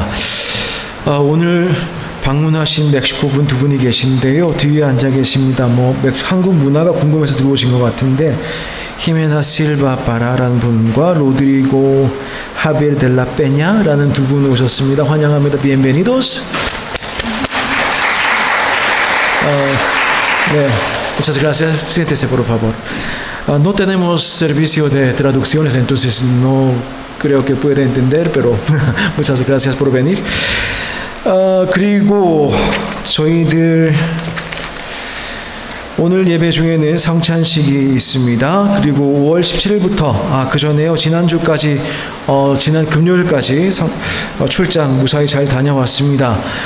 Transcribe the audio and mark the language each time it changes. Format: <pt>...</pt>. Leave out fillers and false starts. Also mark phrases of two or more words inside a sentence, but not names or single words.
<ko>오늘 방문하신 멕시코 분 두 분이 계신데요. 뒤에 앉아 계십니다. 한국 문화가 궁금해서 들어오신 것 같은데 히메나 실바 바라라는 분과 로드리고 하비엘 델라 페냐라는 두 분 오셨습니다. 환영합니다.</ko> <es>Bienvenidos. 네, muchas gracias. Siéntese por favor. No tenemos servicio de traducciones, entonces no creo que pueda entender, pero muchas gracias por venir.</es> <ko>그리고 저희들 오늘 예배 중에는 성찬식이 있습니다. 그리고 5월 17일부터 그 전에요. 지난주까지 지난 금요일까지 출장 무사히 잘 다녀왔습니다.</ko>